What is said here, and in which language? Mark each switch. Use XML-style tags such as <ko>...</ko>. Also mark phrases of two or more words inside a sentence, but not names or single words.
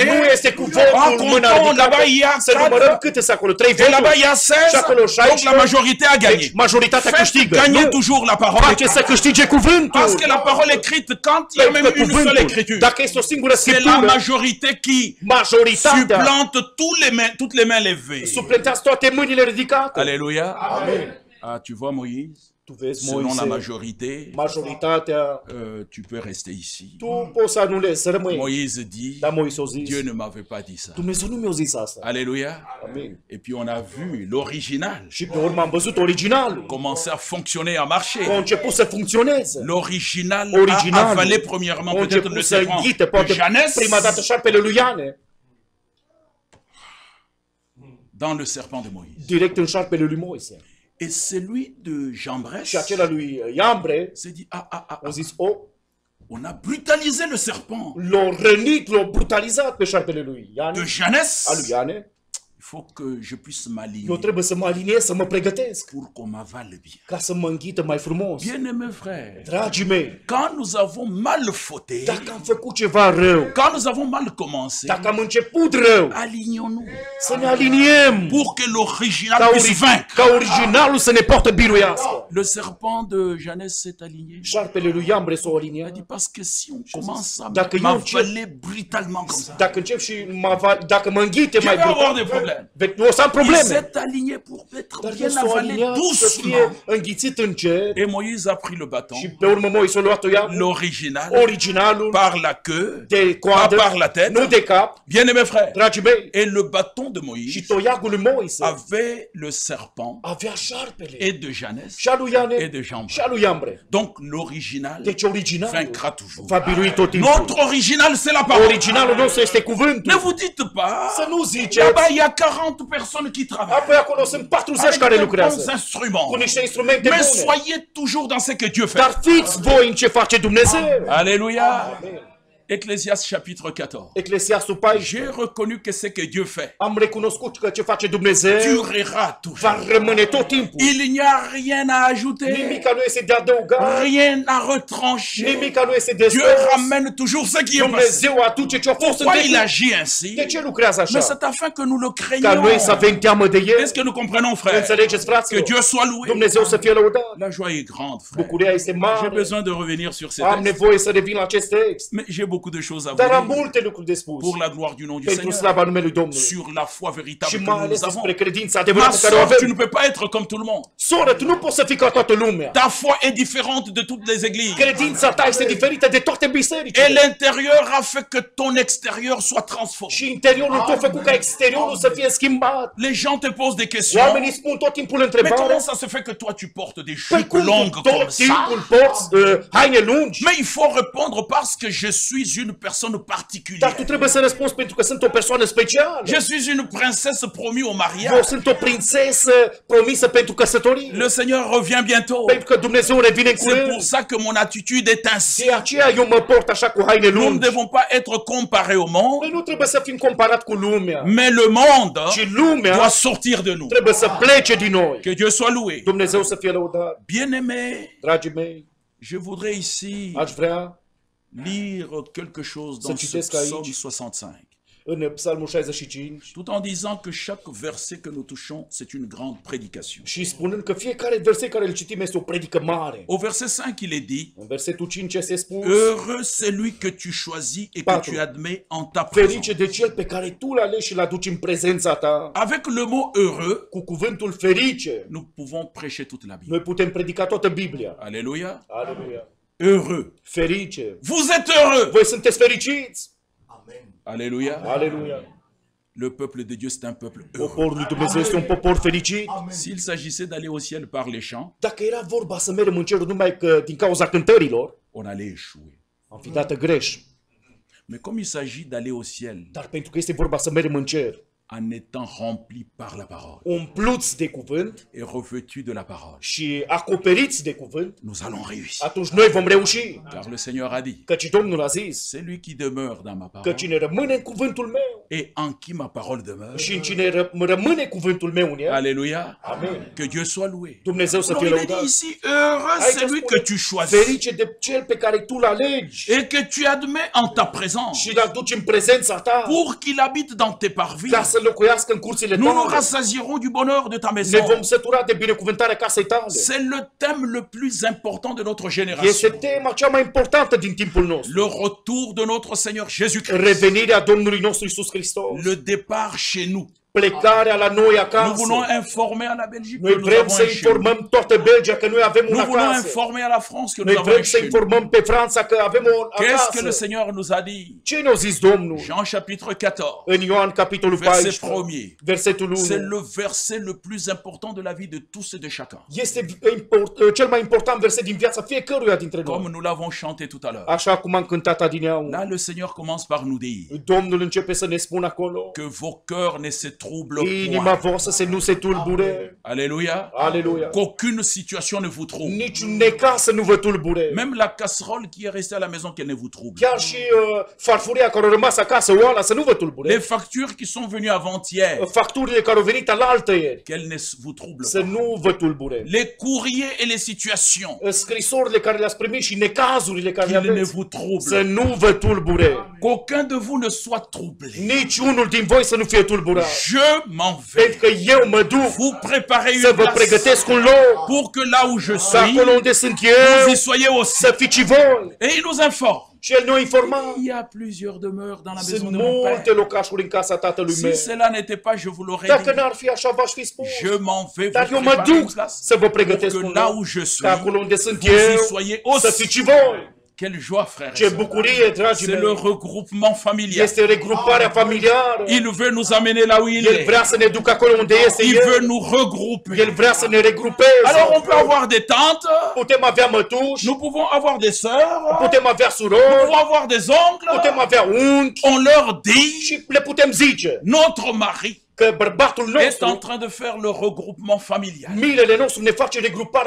<ro>Nu este cu votul</ro> <fr>En</fr> <ro>mâna</ro> <fr>comptant,</fr> <ro>ridicată.</ro> <fr>là-bas, il y a</fr> <ro>Să numărăm 4. câte sunt acolo. 3</ro> <fr>Et là-bas, il y</fr> <ro>voturi.</ro> <fr>a 16.</fr> <ro>Și acolo</ro> <fr>Donc 16. la majorité a gagné.</fr> <ro>Deci majoritatea</ro> <fr>Faites</fr> <ro>câștigă.</ro> <fr>gagner</fr> <ro>Nu.</ro> <fr>toujours la parole.</fr> <ro>Face să câștige cuvântul.</ro> <fr>Parce que la parole écrite, quand il y a</fr> <ro>Pentru</ro> <fr>même</fr> <ro>că</ro> <fr>une seule</fr> <ro>cuvântul,</ro> <fr>écriture,</fr> <ro>dacă este o singură</ro> <fr>c'est la</fr> <ro>scriptură,</ro> <fr>majorité qui</fr> <ro>majoritatea</ro> <fr>supplante toutes les mains levées.</fr> <ro>suplentează toate mâinile ridicate.</ro> <fr>Alléluia.</fr> <ro>Amen.</ro> <fr>Ah, tu vois Moïse,</fr> <ro>Tu vezi,</ro> <fr>selon la</fr> <ro>Moise,</ro> <fr>majorité,</fr> <ro>majoritatea,</ro> <fr>tu peux rester ici.</fr> <ro>tu poți să anulezi, să rămâi.</ro> <fr>Moïse dit,</fr> <ro>Dar Moise a zis,</ro> <fr>Dieu ne m'avait pas dit ça.</fr> <ro>Dumnezeu nu mi-a zis asta.</ro> <fr>Alléluia.</fr> <ro>Amin.</ro> <fr>Et puis on a vu l'original</fr> <ro>Și pe urmă am văzut originalul.</ro> <fr>commencer à fonctionner, à marcher.</fr> <ro>A început să funcționeze.</ro> <fr>L'original a</fr> <ro>Originalul</ro> <fr>avalé premièrement</fr> <ro>a</ro> <fr>peut-être le</fr> <ro>început să</ro> <fr>serpent</fr> <ro>înghite,</ro> <fr>de</fr> <ro>poate</ro> <fr>Jeannès</fr> <ro>prima dată șarpele lui Iane,</ro> <fr>dans le serpent de Moïse.</fr> <ro>direct în șarpele lui Moise.</ro> <fr>Et celui de Jean Bérès</fr> <ro>Și acela lui Iambre</ro> <fr>s'est dit,</fr> <ro>a zis,</ro> <fr>on a brutalisé le serpent</fr> <ro>l-a rănit, l-a brutalizat pe șarpele lui Iane,</ro> <fr>de Jeannès.</fr> <ro>a lui Iane.</ro> <fr>Il faut que je puisse</fr> <ro>Eu</ro> <fr>m'aligner</fr> <ro>trebuie să mă aliniez, să mă pregătesc,</ro> <fr>pour qu'on m'avale bien.</fr> <ro>ca să mă înghită mai frumos.</ro> <fr>Bien-aimés frères,</fr> <ro>Dragii mei,</ro> <fr>quand nous avons mal fauté,</fr> <ro>dacă am făcut ceva rău,</ro> <fr>quand nous avons mal commencé,</fr> <ro>dacă am început rău,</ro> <fr>alignons-nous</fr> <ro>să ne aliniem</ro> <fr>pour que l'original</fr> <ro>ca,</ro> <fr>puisse vaincre.</fr> <ro>ca originalul să ne poată biruiască.</ro> <fr>Le serpent de Jeannès s'est aligné.</fr> <ro>Șarpele lui Iambre s-a</ro> <fr>Il a</fr> <ro>aliniat.</ro> <fr>dit parce que si on commence à</fr> <ro>Dacă eu</ro> <fr>m'avaler brutalement comme ça,</fr> <ro>Dacă încep și dacă mă înghite</ro> <fr>je</fr> <ro>mai</ro> <fr>vais avoir</fr> <ro>brutal,</ro> <fr>des problèmes.</fr> <ro>o să am</ro> <fr>Il</fr> <ro>probleme.</ro> <fr>s'est aligné pour être</fr> <ro>Dar el</ro> <fr>bien</fr> <ro>s-a</ro> <fr>avalé</fr> <ro>aliniat să fie</ro> <fr>doucement.</fr> <ro>înghițit încet</ro> <fr>Et Moïse a pris le bâton,</fr> <ro>și pe urmă Moise a luat-o ea,</ro> <fr>l'original,</fr> <ro>originalul,</ro> <fr>par la queue,</fr> <ro>de</ro> <fr>pas</fr> <ro>coadă,</ro> <fr>par la tête.</fr> <ro>nu de cap,</ro> <fr>Bien-aimés frères,</fr> <ro>dragii mei.</ro> <fr>et le bâton de</fr> <ro>Și</ro> <fr>Moïse</fr> <ro>toiagul lui Moise</ro> <fr>avait le serpent</fr> <ro>avea șarpele.</ro> <fr>et de Jeannès</fr> <ro>Și a lui Iane</ro> <fr>et de Jean.</fr> <ro>și a lui Iambre.</ro> <fr>Donc l'original</fr> <ro>Deci originalul</ro> <fr>vaincra toujours.</fr> <ro>va birui tot timpul.</ro> <fr>Notre original, c'est la parole.</fr> <ro>Originalul nostru este</ro> <fr>Ne</fr> <ro>cuvântul.</ro> <fr>vous dites pas,</fr> <ro>Să nu ziceți,</ro> <fr>là-bas il y a 40 personnes qui travaillent</fr> <ro>apoi acolo sunt 40</ro> <fr>avec</fr> <ro>care</ro> <fr>de bons</fr> <ro>lucrează</ro> <fr>instruments.</fr> <ro>cu niște instrumente</ro> <fr>Mais</fr> <ro>bune.</ro> <fr>soyez toujours dans ce que Dieu fait.</fr> <ro>Dar fiți voi în ce face Dumnezeu.</ro> <fr>Alléluia. Ecclésiaste chapitre 14.</fr> <ro>Eclesiastul 14.</ro> <fr>J'ai reconnu que ce que Dieu fait</fr> <ro>Am recunoscut că ce face Dumnezeu</ro> <fr>durera toujours.</fr> <ro>va rămâne tot timpul.</ro> <fr>Il n'y a rien à ajouter,</fr> <ro>Nimica nu este de adăugat,</ro> <fr>rien à retrancher.</fr> <ro>nimica nu este de</ro> <fr>Dieu</fr> <ro>spus.</ro> <fr>ramène toujours ce qui est passé.</fr> <ro>Dumnezeu aduce ce a fost în</ro> <fr>Pourquoi il</fr> <ro>trecut.</ro> <fr>agit ainsi?</fr> <ro>De ce lucrează</ro> <fr>Mais</fr> <ro>așa?</ro> <fr>c'est afin que nous le</fr> <ro>Ca noi</ro> <fr>craignons.</fr> <ro>să avem teamă de El.</ro> <fr>Est-ce que nous comprenons, frère?</fr> <ro>Înțelegeți,</ro> <fr>Que</fr> <ro>fraților?</ro> <fr>Dieu soit loué.</fr> <ro>Dumnezeu să fie lăudat.</ro> <fr>La joie est grande, frère.</fr> <ro>Bucuria este</ro> <fr>J'ai</fr> <ro>mare.</ro> <fr>besoin de revenir sur ces</fr> <ro>Am</ro> <fr>textes.</fr> <ro>nevoie să revin la acest text.</ro> <fr>Mais j'ai beaucoup de choses à</fr> <ro>Dar am</ro> <fr>vous dire</fr> <ro>multe lucruri de spus.</ro> <fr>pour la gloire du nom du</fr> <ro>Pentru</ro> <fr>Seigneur.</fr> <ro>slava numelui Domnului.</ro> <fr>Sur la foi véritable</fr> <ro>Și</ro> <fr>que</fr> <ro>mai ales</ro> <fr>nous avons.</fr> <ro>despre credința</ro> <fr>Ma</fr> <ro>adevărată care o</ro> <fr>soeur, tu</fr> <ro>avem.</ro> <fr>ne peux pas être comme tout le monde.</fr> <ro>Soră, tu nu poți să fii ca toată lumea.</ro> <fr>Ta foi est différente de toutes les églises.</fr> <ro>Credința ta este diferită de toate</ro> <fr>Et</fr> <ro>bisericile.</ro> <fr>l'intérieur a fait que ton extérieur soit transformé.</fr> <ro>Și interiorul tău făcut ca exteriorul să fie schimbat.</ro> <fr>Les gens te posent des questions.</fr> <ro>Oamenii spun tot timpul</ro> <fr>Mais</fr> <ro>întrebarea.</ro> <fr>comment ça se fait que toi tu portes des</fr> <ro>Păi</ro> <fr>jupes</fr> <ro>cum</ro> <fr>longues</fr> <ro>tu</ro> <fr>comme</fr> <ro>tot</ro> <fr>ça?</fr> <ro>timpul porți haine lungi?</ro> <fr>Mais il faut répondre parce que je suis une personne</fr> <ro>Dar</ro> <fr>particulière.</fr> <ro>tu trebuie să răspunzi pentru că sunt o persoană specială.</ro> <fr>Je suis une princesse promise au</fr> <ro>Eu</ro> <fr>mariage.</fr> <ro>sunt o prințesă promisă pentru căsătorie.</ro> <fr>Le Seigneur revient bientôt.</fr> <ro>Pentru că Dumnezeu revine în</ro> <fr>C'est pour</fr> <ro>curând.</ro> <fr>ça que mon attitude est ainsi.</fr> <ro>De aceea eu mă port așa cu haine</ro> <fr>Nous ne</fr> <ro>lungi.</ro> <fr>devons pas être comparés au</fr> <ro>Noi</ro> <fr>monde,</fr> <ro>nu trebuie să fim comparat cu lumea.</ro> <fr>mais le monde</fr> <ro>Și lumea</ro> <fr>doit sortir de nous.</fr> <ro>trebuie să plece din noi.</ro> <fr>Que Dieu soit loué.</fr> <ro>Dumnezeu să fie lăudat.</ro> <fr>Bien-aimés,</fr> <ro>Dragii mei,</ro> <fr>je voudrais ici</fr> <ro>aș vrea</ro> <fr>lire quelque chose</fr> <ro>Să</ro> <fr>dans ce</fr> <ro>citesc aici.</ro> <fr>psaume 65.</fr> <ro>în Psalmul 65</ro> <fr>tout en disant que chaque verset que nous touchons, c'est une grande prédication.</fr> <ro>și spunând că fiecare verset care îl citim este o predică mare.</ro> <fr>Au verset 5, il est dit,</fr> <ro>În versetul 5 este spus:</ro> <fr>heureux celui que tu choisis et que</fr> <ro>Patru.</ro> <fr>tu admets en ta présence.</fr> <ro>ferice de cel pe care tu îl alegi și îl aduci în prezența ta.</ro> <fr>Avec le mot heureux,</fr> <ro>Cu cuvântul ferice,</ro> <fr>nous pouvons prêcher toute la Bible.</fr> <ro>noi putem predica toată Biblia.</ro> <fr>Alléluia.</fr> <ro>Aleluia.</ro> <fr>Heureux.</fr> <ro>Ferice.</ro> <fr>Vous êtes heureux.</fr> <ro>Voi sunteți fericiți.</ro> <fr>Alléluia.</fr> <ro>Aleluia.</ro> <fr>Le peuple de Dieu, c'est un peuple heureux.</fr> <ro>Poporul lui Dumnezeu este un popor fericit.</ro> <fr>S'il s'agissait d'aller au ciel par les chants,</fr> <ro>Dacă era vorba să mergem în cerul numai că din cauza cântărilor,</ro> <fr>on allait échouer.</fr> <ro>am fi dată greș.</ro> <fr>Mais comme il s'agit d'aller au ciel</fr> <ro>Dar pentru că este vorba să mergem în cer,</ro> <fr>en étant rempli par la parole</fr> <ro>umpluți de cuvânt</ro> <fr>et revêtus de la parole,</fr> <ro>și acoperiți de cuvânt,</ro> <fr>nous allons réussir.</fr> <ro>atunci noi vom reuși.</ro> <fr>Car le Seigneur a dit,</fr> <ro>Căci Domnul a zis</ro> <fr>celui qui demeure dans ma</fr> <ro>că</ro> <fr>parole</fr> <ro>cine rămâne în cuvântul meu</ro> <fr>et en qui ma parole demeure,</fr> <ro>și în cine rămâne cuvântul meu în el,</ro> <fr>alléluia,</fr> <ro>amen.</ro> <fr>que Dieu soit loué.</fr> <ro>Dumnezeu să</ro> <fr>Alors</fr> <ro>fie</ro> <fr>il est dit</fr> <ro>lăudat.</ro> <fr>ici, heureux</fr> <ro>Aici</ro> <fr>celui</fr> <ro>spune,</ro> <fr>que tu choisis</fr> <ro>ferice de cel pe care tu îl alegi</ro> <fr>et que tu admets en ta présence</fr> <ro>și îl aduci în prezența ta</ro> <fr>pour qu'il habite dans tes parvis.</fr> <ro>ca să locuiască în curțile</ro> <fr>Nous nous</fr> <ro>tale.</ro> <fr>rassasierons du bonheur de ta</fr> <ro>Ne</ro> <fr>maison.</fr> <ro>vom sătura de binecuvântarea casei tale.</ro> <fr>C'est le thème le plus important de notre</fr> <ro>Este</ro> <fr>génération.</fr> <ro>tema cea mai importantă din timpul nostru.</ro> <fr>Le retour de notre Seigneur Jésus-Christ.</fr> <ro>Revenirea Domnului nostru Iisus Hristos.</ro> <fr>Le départ chez nous.</fr> <ro>Plecarea la noi</ro> <fr>Nous</fr> <ro>acasă.</ro> <fr>voulons informer à la Belgique</fr> <ro>Noi</ro> <fr>que nous</fr> <ro>vrem</ro> <fr>avons</fr> <ro>să</ro> <fr>un chez nous.</fr> <ro>informăm toată Belgia că noi avem un</ro> <fr>Nous voulons</fr> <ro>acasă.</ro> <fr>informer à la France que nous</fr> <ro>Noi</ro> <fr>avons un</fr> <ro>vrem să</ro> <fr>chez nous.</fr> <ro>informăm pe Franța că avem un</ro> <fr>Qu'est-ce que le</fr> <ro>acasă.</ro> <fr>Seigneur nous a dit?</fr> <ro>Ce ne-a zis Domnul?</ro> <fr>Jean chapitre 14,</fr> <ro>În Ioan capitolul</ro> <fr>verset</fr> <ro>14,</ro> <fr>1er.</fr> <ro>versetul</ro> <fr>C'est</fr> <ro>1.</ro> <fr>le verset le plus important de la vie de tous et de chacun.</fr> <ro>Este cel mai important verset din viața fiecăruia dintre</ro> <fr>Comme</fr> <ro>noi.</ro> <fr>nous l'avons chanté tout à l'heure.</fr> <ro>Așa cum am cântat adineauri.</ro> <fr>Là, le Seigneur commence par nous dire</fr> <ro>Domnul începe să ne spună acolo:</ro> <fr>que vos cœurs ne se troublent</fr> <ro>inima</ro> <fr>point.</fr> <ro>voastră să nu se tulbure.</ro> <fr>Alléluia.</fr> <ro>Aleluia.</ro> <fr>Qu'aucune situation ne vous trouble.</fr> <ro>Niciun necaz să nu vă tulbure.</ro> <fr>Même la casserole qui est restée à la maison, qu'elle ne vous trouble.</fr> <ro>Chiar și farfuria care a rămas acasă, oala, să nu vă tulbure.</ro> <fr>Les factures qui sont venues avant-hier,</fr> <ro>Facturile care au venit alaltă ieri,</ro> <fr>qu'elles ne vous troublent</fr> <ro>să</ro> <fr>pas.</fr> <ro>nu vă tulbure.</ro> <fr>Les courriers et les situations,</fr> <ro>Scrisorile care le-ați primit și necazurile care le</ro> <fr>qu'ils ne</fr> <ro>aveți,</ro> <fr>vous</fr> <ro>să</ro> <fr>troublent.</fr> <ro>nu vă tulbure.</ro> <fr>Qu'aucun de vous ne soit troublé.</fr> <ro>Nici unul din voi să nu fie tulburat.</ro> <fr>Je m'en vais</fr> <ro>Pentru că eu mă duc</ro> <fr>vous préparer</fr> <ro>să</ro> <fr>une</fr> <ro>vă</ro> <fr>place</fr> <ro>pregătesc un loc,</ro> <fr>pour que là où je</fr> <ro>să</ro> <fr>suis,</fr> <ro>acolo unde sunt</ro> <fr>vous</fr> <ro>eu,</ro> <fr>y soyez aussi.</fr> <ro>să fiți și voi.</ro> <fr>Et il nous informe.</fr> <ro>Și el ne-a informat.</ro> <fr>Il y a plusieurs demeures dans la</fr> <ro>Sunt</ro> <fr>maison de mon</fr> <ro>multe</ro> <fr>père.</fr> <ro>locașuri în casa tatălui meu.</ro> <fr>Si cela n'était pas, je vous l'aurais</fr> <ro>Dacă</ro> <fr>dit.</fr> <ro>n-ar fi așa, v-aș fi spus.</ro> <fr>Je m'en vais</fr> <ro>Dar</ro> <fr>vous</fr> <ro>eu mă</ro> <fr>préparer une</fr> <ro>duc</ro> <fr>place</fr> <ro>să vă</ro> <fr>pour</fr> <ro>pregătesc</ro> <fr>que</fr> <ro>un</ro> <fr>là</fr> <ro>loc,</ro> <fr>où je suis,</fr> <ro>că acolo unde sunt</ro> <fr>vous y</fr> <ro>eu,</ro> <fr>soyez</fr> <ro>să fiți</ro> <fr>aussi.</fr> <ro>și voi.</ro> <fr>Quelle joie, frère.</fr> <ro>Ce bucurie, dragii</ro> <fr>C'est le</fr> <ro>mei.</ro> <fr>regroupement familial.</fr> <ro>Este regruparea familiară.</ro> <fr>Il veut nous amener là où il</fr> <ro>El</ro> <fr>est.</fr> <ro>vrea să ne ducă acolo unde este</ro> <fr>Il veut</fr> <ro>El.</ro> <fr>nous regrouper.</fr> <ro>El vrea să ne regrupeze.</ro> <fr>Alors on peut avoir des tantes,</fr> <ro>Putem avea mătuși,</ro> <fr>nous pouvons avoir des sœurs,</fr> <ro>putem avea</ro> <fr>nous</fr> <ro>surori,</ro> <fr>pouvons avoir des</fr> <ro>putem</ro> <fr>oncles.</fr> <ro>avea unchi</ro> <fr>On leur dit,</fr> <ro>și le putem zice</ro> <fr>notre mari</fr> <ro>că bărbatul</ro> <fr>est en</fr> <ro>nostru,</ro> <fr>train de faire le regroupement familial</fr> <ro>milele nostru ne face regruparea</ro>